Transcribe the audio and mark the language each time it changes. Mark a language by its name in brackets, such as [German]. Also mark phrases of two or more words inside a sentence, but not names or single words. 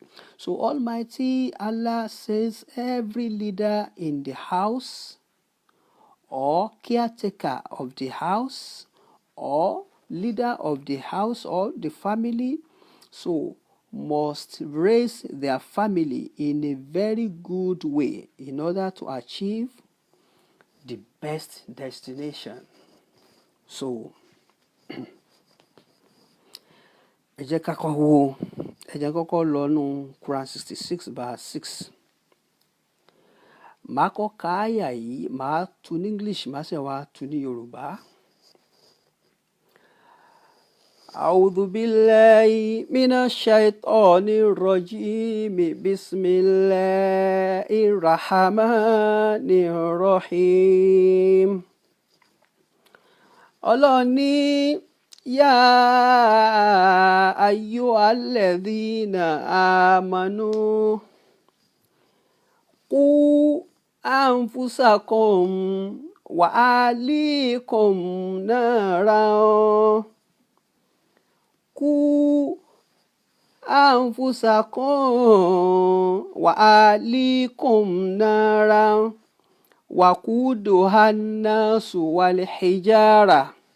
[English] So Almighty Allah says every leader in the house or caretaker of the house or leader of the house or the family, so must raise their family in a very good way in order to achieve the best destination. [Yoruba] So ẹ jẹ́ kọ́kọ́ lọ nú Quran 66 verse 6. Màá kọ́ ka àyà yìí, màá tú ní English, màá sì wá tú ní Yorùbá. [Arabic] أعوذ بالله من الشيطان الرجيم بسم الله الرحمن الرحيم. [Yoruba] Ọlọ́run ní [Arabic] يا أيها الذين آمنوا قوا أنفسكم وأهليكم نارا. قوا أنفسكم وأهليكم نارا وقودها الناس والحجارة